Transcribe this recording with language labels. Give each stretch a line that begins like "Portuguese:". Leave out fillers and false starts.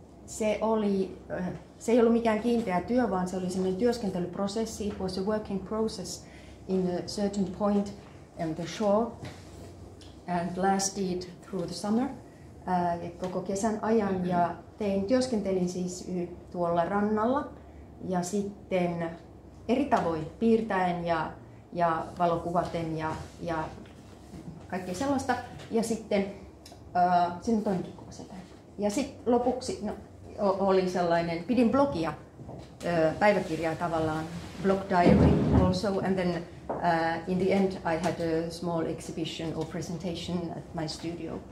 Finnish: se ei ollut mikään kiinteä työ, vaan se oli sellainen työskentelyprosessi.
English: It was a working process in a certain point on the shore and lasted through the summer,
Finnish: koko kesän ajan. Ja työskentelin siis tuolla rannalla ja sitten eri tavoin piirtäen ja valokuvaten ja kaikkea sellaista. Ja sitten siinä on toinenkin kuva sieltä. Ja sitten lopuksi oli sellainen, pidin blogia, päiväkirjaa tavallaan,
English: blog diary also, and then in the end I had a small exhibition or presentation at my studio.